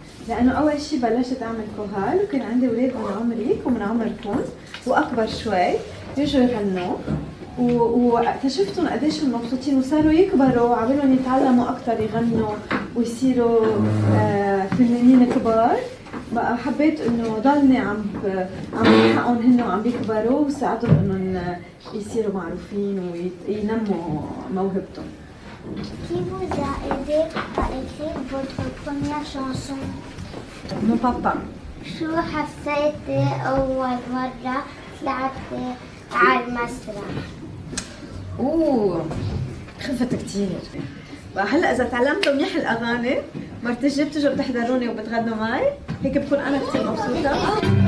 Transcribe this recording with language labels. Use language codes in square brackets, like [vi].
[ar] لأنه أول شيء بلشت أعمل كورال وكان عندي أولاد من عمري ومن عمركم وأكبر شوي يجوا يغنوا واكتشفتهم قديش مبسوطين وصاروا يكبروا وعملهم يتعلموا أكثر يغنوا ويصيروا فنانين كبار. بقى حبيت إنه ضلني عم بلحقهم هن وعم بيكبروا وساعدهم إنهم يصيروا معروفين وينموا موهبتهم. [fr] Qui vous a aidé à écrire votre première chanson? Mon papa. [ar] شو حسيتي أول مرة طلعتي على المسرح؟ خفت كتير. هلا إذا تعلمتوا منيح الأغاني مرت الجاي بتجوا بتحضروني وبتغنوا معي هيك بكون أنا كتير مبسوطة.